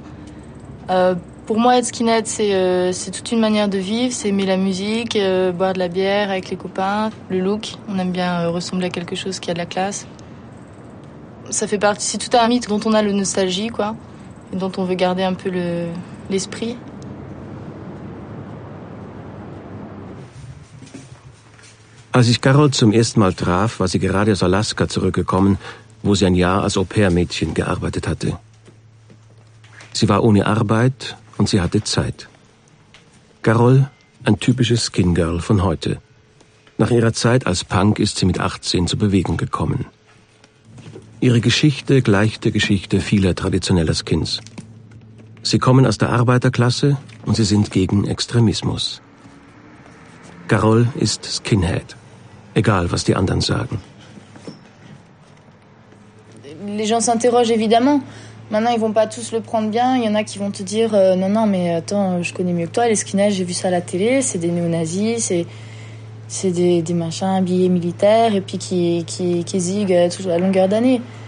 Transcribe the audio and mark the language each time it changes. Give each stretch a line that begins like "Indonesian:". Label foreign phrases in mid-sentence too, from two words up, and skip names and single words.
French: Pour moi, être skinhead, c'est toute une manière de vivre. C'est aimer la musique, boire de la bière avec les copains, le look. On aime bien ressembler à quelque chose qui a de la classe. Ça fait partie, c'est tout un mythe dont on a le nostalgie, quoi, et dont on veut garder un peu l'esprit.
German: Als ich Carol zum ersten Mal traf, war sie gerade aus Alaska zurückgekommen, wo sie ein Jahr als Au-pair-Mädchen gearbeitet hatte. Sie war ohne Arbeit und sie hatte Zeit. Carol, ein typisches Skin-Girl von heute. Nach ihrer Zeit als Punk ist sie mit 18 zur Bewegung gekommen. Ihre Geschichte gleicht der Geschichte vieler traditioneller Skins. Sie kommen aus der Arbeiterklasse und sie sind gegen Extremismus. Carol ist Skinhead. Egal, was die anderen sagen.
French: Les gens s'interrogent évidemment. Maintenant, ils vont pas tous le prendre bien. Il y en a qui vont te dire non, mais attends, je connais mieux que toi. Les skinheads, j'ai vu ça à la télé. C'est des néo-nazis, c'est des machins habillés militaires et puis qui ziguent toujours à longueur d'année.